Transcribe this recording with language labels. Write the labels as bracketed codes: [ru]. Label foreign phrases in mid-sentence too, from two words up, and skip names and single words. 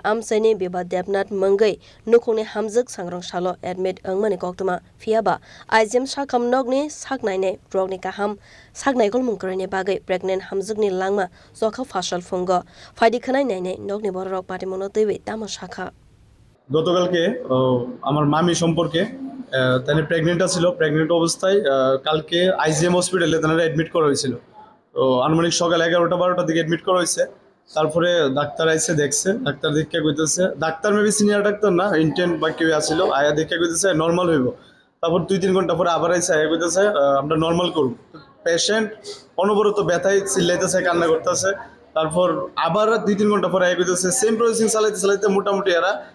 [trp] am saini beba Debnath Mangai nukhungni hamjuk sangrong salo admit angmani kok tuma fiaba IGM shakam nogni saknai ne drogni kaham saknai gol mungkare ne bagai pregnant hamjuk ni langma zokha fashal fungo faidi khanai nai ne nogni borok party mono tewe tamo shakha [bn] গতকালকে আমার মামি সম্পর্কে তিনি প্রেগনেন্ট ছিল প্রেগনেন্ট অবস্থায় কালকে আইজিএম হসপিটালে তারা অ্যাডমিট করা হয়েছিল তো আনুমানিক সকাল 11টা-12টার দিকে অ্যাডমিট করা হয়েছে তারপরে ডাক্তার আইসে দেখছে ডাক্তার দেখে কইতেছে ডাক্তার মেবি সিনিয়র ডাক্তার না ইন্টেন্ট বা কেউ আসছিল আয়া দেখে কইতেছে নর্মাল হইব তারপর 2-3 ঘন্টা পরে আবার আইসে আয়া কইতেছে আমরা নর্মাল করব পেশেন্ট অনবরত ব্যথায় চিল্লাইতেছে কান্না করতেছে তারপর আবার 2-3 ঘন্টা পরে আয়া কইতেছে [en] same processing [bn] চালাইতে মোটামুটি এরা